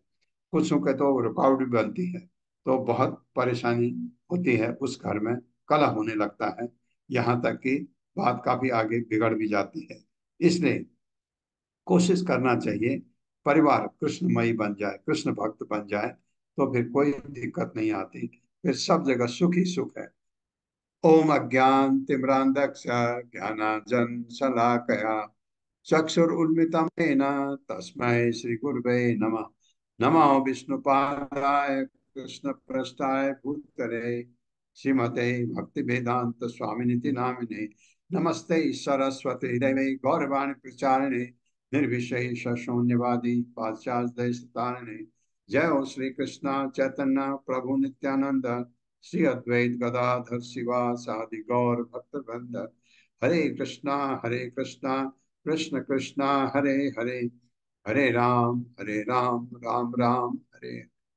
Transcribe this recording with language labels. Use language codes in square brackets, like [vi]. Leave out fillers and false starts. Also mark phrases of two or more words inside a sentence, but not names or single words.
[hi] कुछ के तो रुकावट भी बनती है तो बहुत परेशानी होती है, उस घर में कलह होने लगता है, यहाँ तक कि बात काफी आगे बिगड़ भी जाती है। इसलिए कोशिश करना चाहिए परिवार कृष्णमयी बन जाए, कृष्ण भक्त बन जाए, तो फिर कोई दिक्कत नहीं आती, फिर सब जगह सुख ही सुख है। [sa] ओम अज्ञान तिम्रांधक्ष ज्ञानांजन शलाकया चक्षुरुन्मिलितं येन तस्मै श्री गुरुवे नमः। नमो विष्णुपादाय कृष्णप्रेष्ठाय भूतले श्रीमते भक्तिवेदांत स्वामिनिति नामिने। नमस्ते सरस्वती देवे गौरवाणी प्रचारिणे निर्विशेष शून्यवादी पाश्चात्य। जय हो श्री कृष्ण चैतन्य प्रभु नित्यानंद श्री अद्वैत गदाधर शिवासादि गौर भक्तवृंद। हरे कृष्णा कृष्ण कृष्णा हरे हरे, हरे राम राम राम हरे